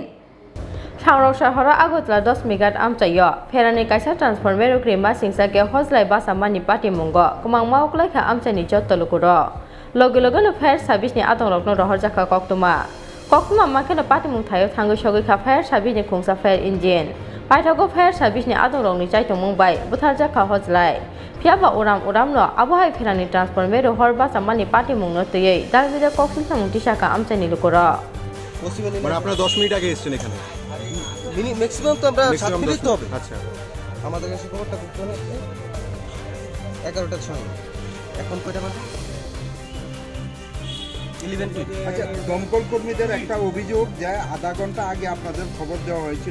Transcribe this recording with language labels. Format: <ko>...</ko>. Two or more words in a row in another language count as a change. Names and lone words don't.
<trp>Sangrok shahara Agotla 10 megat amchayo ferangni kaisa transformer o kirima singsa ke hojlai basa mani party mungo kumangma uklaikha amchaini jottolukuro loge loge no</trp> <en>fire service</en> <trp>ni atongrokno rohorjakha koktuma mankina party mungthayo thangi sogoikha</trp> <en>fire service</en> <trp>ni khungsa</trp> <en>fire engine</en> <trp>Paithago</trp> <en>fire service</en> <trp>ni adorong ni chaitung mumbai butharja kha hojlai phiaba oram no abohai ferani transformer ro horba samani party mungno tei darjida koksin samungti shaka amchani lukora</trp> <bn>মানে আপনারা 10 মিনিট আগে এসেছেন এখানে ম্যাক্সিমাম তো আমরা 7 মিনিট তো হবে আচ্ছা আমাদের কাছে খবরটা করতে হলো 11টা 6 এখন কয়টা বাজে 11:20 আচ্ছা দমকল কর্মীদের একটা অভিযোগ যে আধা ঘন্টা আগে আপনাদের খবর দেওয়া হয়েছিল</bn>